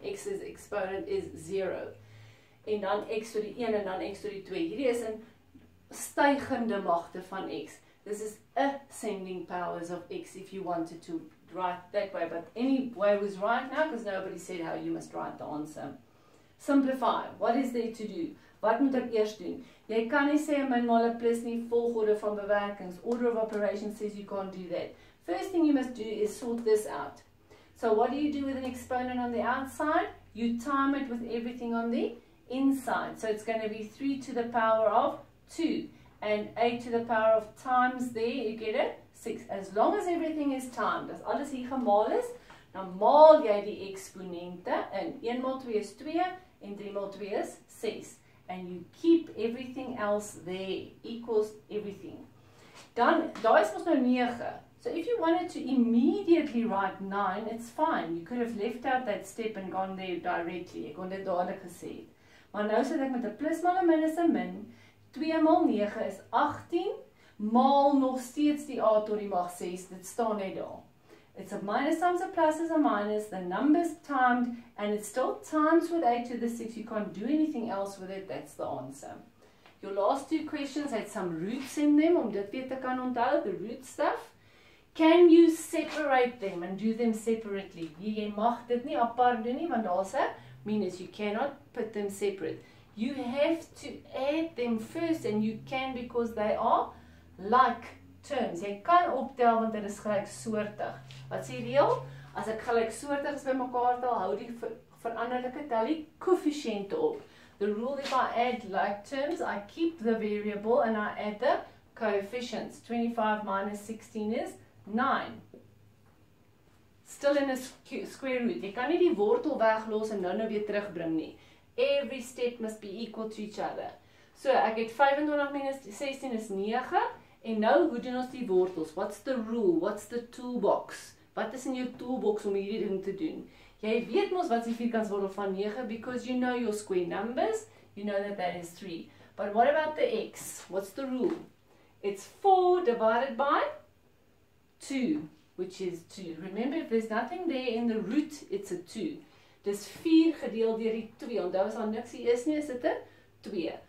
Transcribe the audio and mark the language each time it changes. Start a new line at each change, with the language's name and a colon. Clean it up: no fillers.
English: X's exponent is 0.
Afrikaans: En dan x tot die 1 en dan x tot die 2. Hierdie is in stygende magte van x.
English: This is ascending powers of x if you wanted to write that way. But any way was right now because nobody said how you must write the answer. Simplify. What is there to do?
Afrikaans: Wat moet ek eers doen? Jy kan nie sê 'n min maal 'n plus nie, volgorde van bewerkings.
English: Order of operations says you can't do that. First thing you must do is sort this out. So what do you do with an exponent on the outside? You time it with everything on the inside. So it's going to be 3 to the power of 2. And 8 to the power of times there, you get it?
Afrikaans: 6.
English: As long as everything is timed,
Afrikaans: as alles hier gemaal is, dan maal jy die eksponente in. 1 maal 2 is 2 en 3 maal 2 is 6.
English: And you keep everything else there, equals everything.
Afrikaans: Dan, daar is ons nou 9.
English: So if you wanted to immediately write 9, it's fine. You could have left out that step and gone there directly.
Afrikaans: Ek kon dit dadelik gesê het. Maar nou sit ek met 'n plus maal 'n min is 'n min. 2 maal 9 is 18, maal nog steeds die a tot die mag 6, dit staan net daar.
English: It's a minus times a plus is a minus, the number's timed, and it still times with 8 to the 6, you can't do anything else with it, that's the answer. Your last two questions had some roots in them,
Afrikaans: om dit weer te kan onthou,
English: the root stuff. Can you separate them and do them separately?
Afrikaans: Jy mag dit nie apart doen nie, want daar's 'n minus,
English: you cannot put them separate. You have to add them first, and you can because they are like terms.
Afrikaans: Jy kan optel want dit is gelyksoortig. Wat sê die reël? As ek gelyksoortig is by mekaar tel, hou die veranderlike tel die koëffisiënte op.
English: The rule, if I add like terms, I keep the variable and I add the coefficients. 25 minus 16 is 9. Still in a square root.
Afrikaans: Jy kan nie die wortel weglos en nou weer terugbring nie.
English: Every step must be equal to each other.
Afrikaans: So, ek het 25 minus 16 is 9. En nou, hoe doen ons die wortels?
English: What's the rule? What's the toolbox?
Afrikaans: Wat is in jou toolbox om hierdie ding te doen? Jy weet mos wat is die vierkantswortel van 9
English: because you know your square numbers. You know that is 3. But what about the x? What's the rule? It's 4 divided by 2, which is 2. Remember, if there's nothing there in the root, it's a 2.
Afrikaans: Dis 4 gedeel deur die 2. Onthou as daar niks hier is nie, is dit 'n 2.